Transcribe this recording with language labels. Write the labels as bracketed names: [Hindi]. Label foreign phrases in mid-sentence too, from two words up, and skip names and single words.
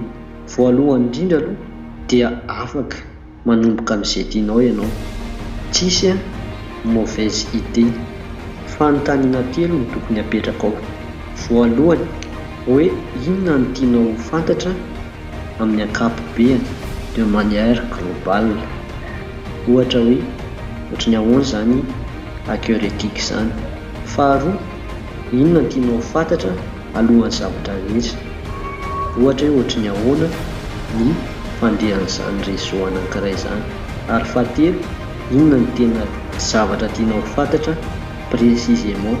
[Malagasy] Voalohany indrindra aloha dia afaka manomboka amin'izay tianao ianao. Tsisy [French] mauvaise idée. [Malagasy] Fanontaniana telo no tokony hapetraka ao. Voalohany hoe inona no tianao ho fantatra amin'ny ankapobeny [French] de manière globale. [Malagasy] Ohatra hoe ohatra ny ahoana zany [French] hacker éthique [Malagasy] zany. Faharoa, inona no tianao ho fantatra alohan'ny zavatra rehetra. Ohatra hoe ohatra ny ahoana ny fandehan'izany réseau anankiray zany. Ary fahatelo, inona ny tena zavatra tianao ho fantatra précisément.